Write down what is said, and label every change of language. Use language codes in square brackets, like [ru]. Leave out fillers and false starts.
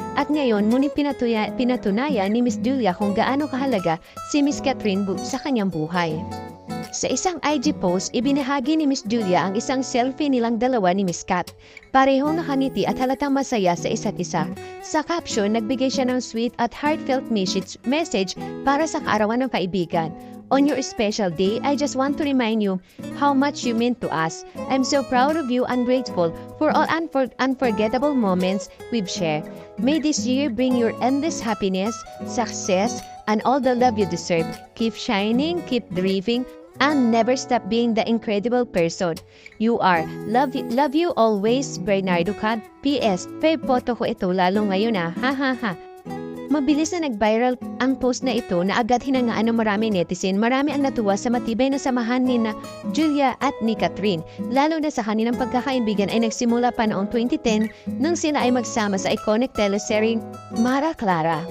[tl] At ngayon, muli pinatunayan ni Miss Julia kung gaano kahalaga si Miss Catherine sa kanyang buhay. Sa isang IG post, ibinahagi ni Miss Julia ang isang selfie nilang dalawa ni Miss Cat. Parehong nakangiti at halatang masaya sa isa't isa. Sa caption, nagbigay siya ng sweet at heartfelt message para sa kaarawan ng kaibigan. [en] "On your special day, I just want to remind you how much you mean to us. I'm so proud of you and grateful for all unforgettable moments we've shared. May this year bring your endless happiness, success, and all the love you deserve. Keep shining, keep dreaming, and never stop being the incredible person you are. Love you always, Bernardo Cat. P.S. [tl] Fave photo ko ito lalo ngayon ha ha ha." Mabilis na nag-viral ang post na ito na agad hinangaan ng marami netizen. Marami ang natuwa sa matibay na samahan ni na Julia at ni Catherine. Lalo na sa kanilang pagkakaibigan ay nagsimula pa noong 2010 nang sila ay magsama sa iconic teleserye Mara Clara.